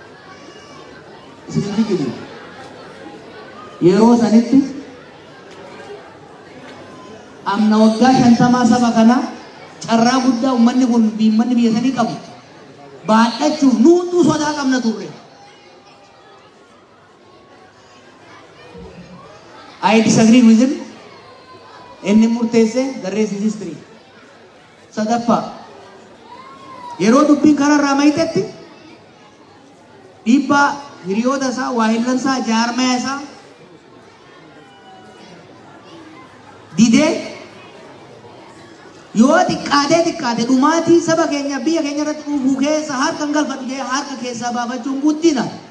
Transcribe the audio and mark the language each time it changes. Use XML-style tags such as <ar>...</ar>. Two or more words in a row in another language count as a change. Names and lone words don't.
<om>Isin jiru yeroo sanitti amna waggaa 50 saba kana carraa guddaa uummanni kun biyya sanii qabu baadhachuuf nuutu sodaa qabna turre.</om> <en>I disagree with him.</en> <om>Inni murteesse</om> <en>the rest is history.</en> <om>Sadaffaa yeroo dubbiin kanarraa mayitetti dhiibbaa hiriyoota isaa waahillan isaa jaarmaya isaa didee yoo xiqqaatee dhumaatii saba keenya biyya keenya irratti dhufuu keessa harka hin galfadhu jedhee harka keessaa baafachuun guddina.</om>